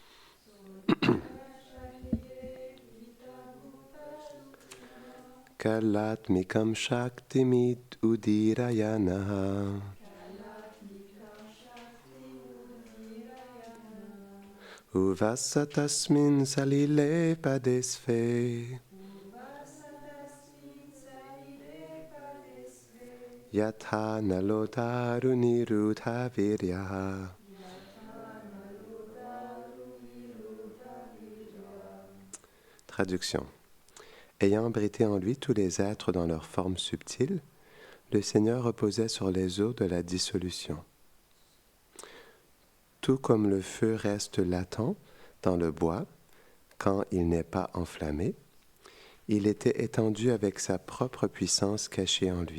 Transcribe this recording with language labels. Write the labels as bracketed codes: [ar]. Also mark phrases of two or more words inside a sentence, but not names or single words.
[sa] Kalatmikam Shaktimit Udirayanaha Uvasa Tasmin Salile Padesve Yatha Nalotaru Nirudha Viryaha. [fr] Traduction. Ayant abrité en lui tous les êtres dans leur forme subtile, le Seigneur reposait sur les eaux de la dissolution. Tout comme le feu reste latent dans le bois quand il n'est pas enflammé, il était étendu avec sa propre puissance cachée en lui.